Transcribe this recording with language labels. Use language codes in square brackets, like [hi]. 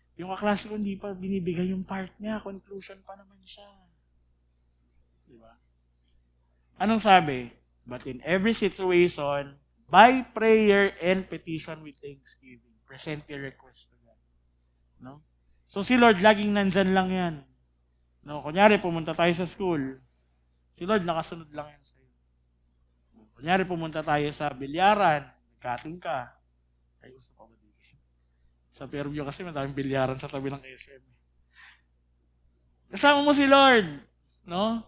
[tl] Yung kaklase ko hindi pa binibigay yung part niya. Conclusion pa naman siya. Diba? Anong sabi? [en] But in every situation, by prayer and petition with thanksgiving, present your request to God. [tl] No? So si Lord, laging nandyan lang yan. No? Kunyari, pumunta tayo sa school, si Lord, nakasunod lang yan sa'yo. Kunyari, pumunta tayo sa bilyaran, nagkating ka, kayo sa pamadigin. Sa Fairview kasi madaming bilyaran sa tabi ng SM. Kasama mo si Lord. No?